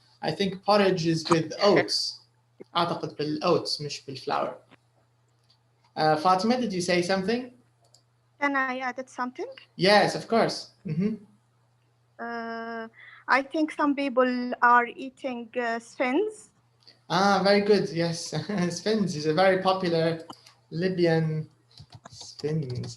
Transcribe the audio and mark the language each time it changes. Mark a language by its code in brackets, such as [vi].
[en] I think porridge is with oats. [ar] أعتقد بالoats مش بالflour. [en] Fatima, did you say something? Can I add something? Yes, of course. I think some people are eating sphinx. Very good. Yes, sphinx is a very popular Libyan sphinx.